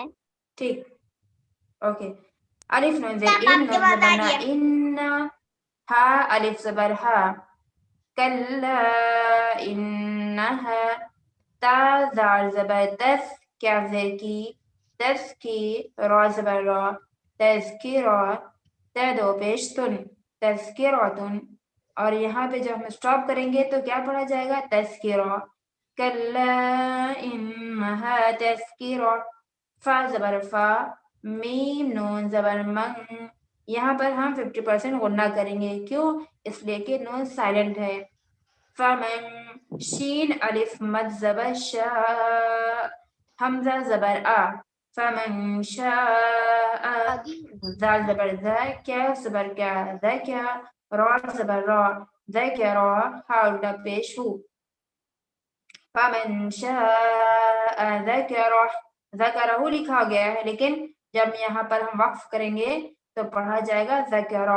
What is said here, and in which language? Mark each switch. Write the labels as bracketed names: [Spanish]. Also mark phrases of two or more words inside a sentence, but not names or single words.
[Urdu] ٹھیک اوکے. الف نون زیر ان، نون زبر نا ان، ہا الف زبر ہا، [Arabic] کلا انہا، [Urdu] تا زار زبر تس، کیا زیر کی، تس کی، را زبر را، تذکرہ، تا دو پیش تن، تذکراتن. اور یہاں پہ جب ہم اسٹاپ کریں گے تو کیا پڑھا جائے گا؟ [Arabic] تذکرہ. کلا انہا تذکرہ. [Urdu] فا زبر فا، میم نون زبر من. یہاں پر ہم 50% غنہ کریں گے. کیوں؟ اس لیے کہ نون سائلنٹ ہے. فمن، شین الف مد زبر شا، حمزہ زبر آ، [Arabic] فمن شاء، [Urdu] زال زبر ذا، کیا زبر کیا، ذا کیا، را زبر را، ذکر، ہا الٹا پیش ہو. [Arabic] فمن شاء ذکرہ، [Urdu] ذکرہ لکھا گیا ہے لیکن جب یہاں پر ہم وقف کریں گے تو پڑھا جائے گا ذکرہ.